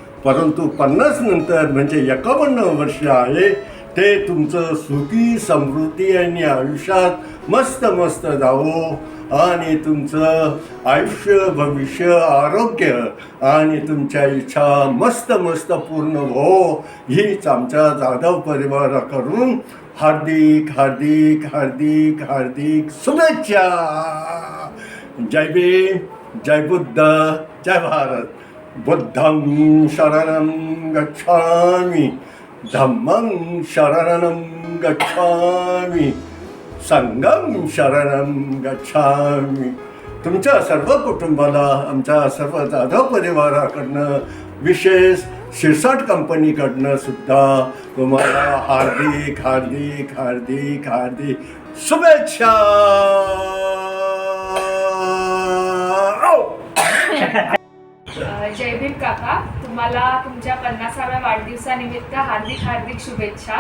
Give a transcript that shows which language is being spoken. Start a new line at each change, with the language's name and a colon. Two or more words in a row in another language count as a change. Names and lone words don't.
Marathi: परंतु 50 नंतर म्हणजे 51 वर्ष आहे, ते तुमचं सुखी समृद्धी आणि आयुष्यात मस्त मस्त जावो आणि तुमचं आयुष्य भविष्य आरोग्य आणि तुमच्या इच्छा मस्त मस्त पूर्ण हो हीच आमच्या जाधव परिवाराकडून हार्दिक हार्दिक हार्दिक हार्दिक शुभेच्छा. जय भीम, जय बुद्ध, जय भारत.
Pali: बुद्धं शरणं गच्छामि, धम्मं शरणं गच्छामि, संघं शरणं गच्छामि.
Marathi: तुमच्या सर्व कुटुंबाला आमच्या सर्व जाधव परिवाराकडनं विशेष शिरसाट कंपनीकडनं सुद्धा तुम्हाला हार्दिक हार्दिक हार्दिक हार्दिक शुभेच्छा. जय भीम काका, तुम्हाला तुमच्या 50व्या वाढदिवसानिमित्त हार्दिक हार्दिक शुभेच्छा.